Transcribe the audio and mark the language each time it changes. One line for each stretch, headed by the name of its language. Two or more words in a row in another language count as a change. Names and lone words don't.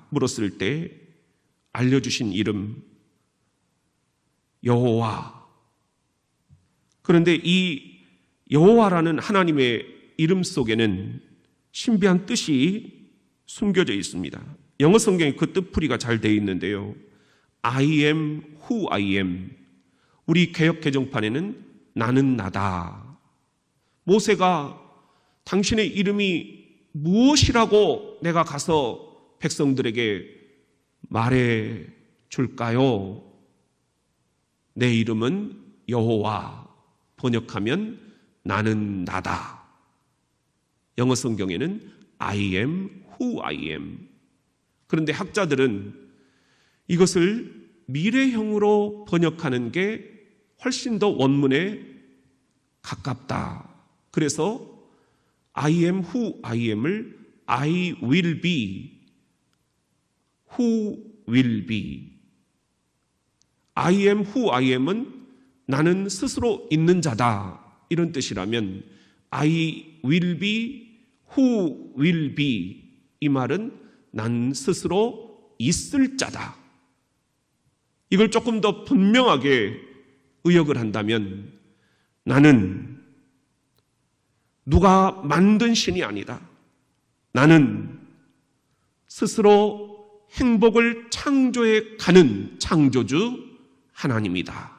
Korean: 물었을 때 알려주신 이름 여호와. 그런데 이 여호와라는 하나님의 이름 속에는 신비한 뜻이 숨겨져 있습니다. 영어 성경에 그 뜻풀이가 잘 되어 있는데요.
English: I am who I am.
Korean: 우리 개역 개정판에는 나는 나다. 모세가 당신의 이름이 무엇이라고 내가 가서 백성들에게 말해 줄까요? 내 이름은 여호와. 번역하면 나는 나다. 영어 성경에는
English: I am who I am.
Korean: 그런데 학자들은 이것을 미래형으로 번역하는 게 훨씬 더 원문에 가깝다.
English: 그래서 I am who I am을 I will be, who will be. I am who I am은
Korean: 나는 스스로 있는 자다. 이런 뜻이라면
English: I will be, who will be.
Korean: 이 말은 난 스스로 있을 자다. 이걸 조금 더 분명하게 의역을 한다면 나는 누가 만든 신이 아니다. 나는 스스로 행복을 창조해 가는 창조주 하나님이다.